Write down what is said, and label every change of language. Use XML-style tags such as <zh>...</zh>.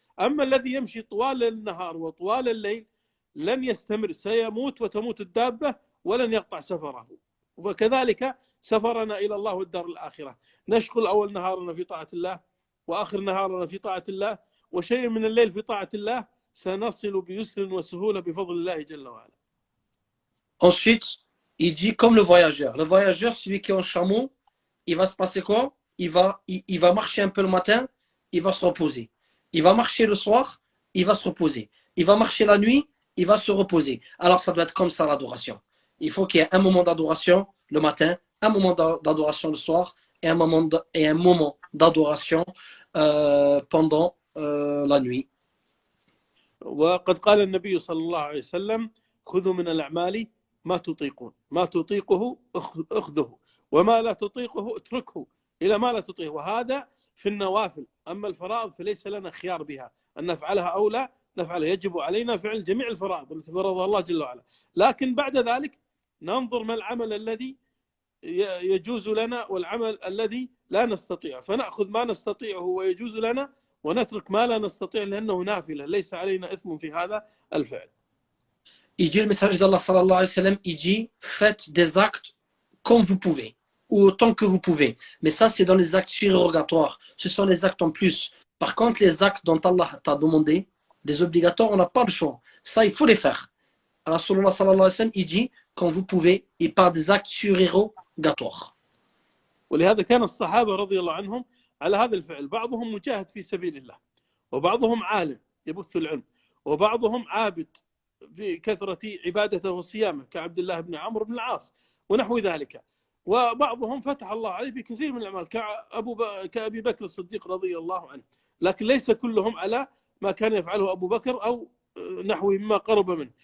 <ar>أما الذي يمشي طوال النهار وطوال الليل لن يستمر، سيموت وتموت الدابة ولن يقطع سفره. وكذلك سفرنا إلى الله والدار الآخرة، نشغل أول نهارنا في طاعة الله وآخر نهارنا في طاعة الله وشيء من الليل في طاعة الله، سنصل بيسر وسهولة بفضل الله جل وعلا.</ar> <fr>Ensuite, il dit comme le voyageur. Le voyageur, celui qui est en chameau, il va se passer quoi? Il va marcher un peu le matin, il va se reposer. Il va marcher le soir, il va se reposer. Il va marcher la nuit, il va se reposer. Alors ça doit être comme ça l'adoration. Il faut qu'il y ait un moment d'adoration le matin, un moment d'adoration le soir et un moment d'adoration pendant la nuit.</fr> <ar>وقد قال النبي صلى الله عليه وسلم: خذوا من الأعمال ما تطيقون، ما تطيقه أخذه، وما لا تطيقه اتركه إلى ما لا تطيقه. وهذا في النوافل. أما الفرائض فليس لنا خيار بها، أن نفعلها أو لا نفعلها، يجب علينا فعل جميع الفرائض التي فرضها الله جل وعلا. لكن بعد ذلك ننظر ما العمل الذي يجوز لنا والعمل الذي لا نستطيع، فنأخذ ما نستطيعه ويجوز لنا ونترك ما لا نستطيع لأنه نافلة، ليس علينا إثم في هذا الفعل.</ar> <fr>Il dit, le message d'Allah sallallahu alayhi wa sallam, il dit, faites des actes comme vous pouvez, ou autant que vous pouvez. Mais ça, c'est dans les actes surrogatoires. Ce sont les actes en plus. Par contre, les actes dont Allah t'a demandé, les obligatoires, on n'a pas le choix. Ça, il faut les faire. Alors, sallallahu alayhi wa sallam, il dit, quand vous pouvez, et pas des actes surrogatoires.</fr> <ar>ولهذا كان الصحابة رضي الله عنهم على هذا الفعل. بعضهم مجاهد في سبيل الله، وبعضهم عالم يبث العلم، وبعضهم عابد في كثرة عبادته وصيامه كعبد الله بن عمرو بن العاص ونحو ذلك، وبعضهم فتح الله عليه بكثير من الأعمال كأبي بكر الصديق رضي الله عنه، لكن ليس كلهم على ما كان يفعله أبو بكر أو نحوه مما قرب منه.</ar>